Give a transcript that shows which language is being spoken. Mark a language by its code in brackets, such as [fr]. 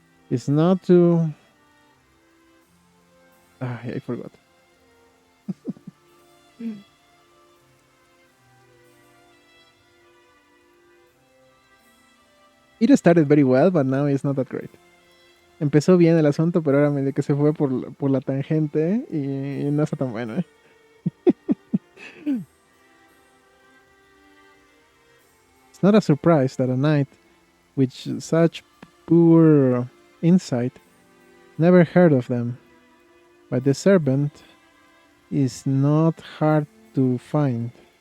[en] It's not to... I forgot. It started very well, but now it's not that great. [es] Empezó bien el asunto, pero ahora medio que se fue por la tangente y no está tan bueno, ¿eh? [en] It's not a surprise that a knight with such poor insight never heard of them. But the servant is not hard to find.